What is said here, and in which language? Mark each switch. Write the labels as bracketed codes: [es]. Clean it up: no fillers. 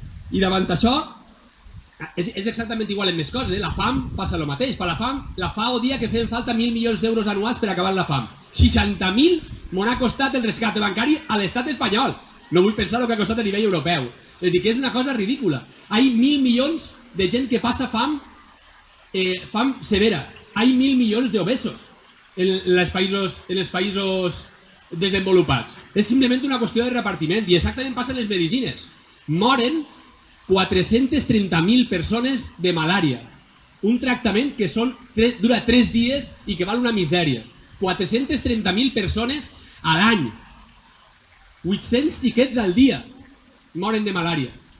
[ca] I davant això, és exactament igual en més coses. La fam passa el mateix. Per la FAO dia que feien falta 1.000 milions d'euros anuals per acabar la fam. 60.000 m'ho ha costat el rescat bancari a l'estat espanyol. No vull pensar el que ha costat a nivell europeu. És a dir, que és una cosa ridícula. Hi ha 1.000 milions de gent que passa fam severa. [es] Hay 1.000 millones de obesos en los países desenvolupats. [ca] És simplement una qüestió de repartiment i exactament passa en les medicines. Moren 430.000 persones de malària. Un tractament que dura 3 dies i que val una misèria. 430.000 persones a l'any. 800 xiquets al dia moren de malària.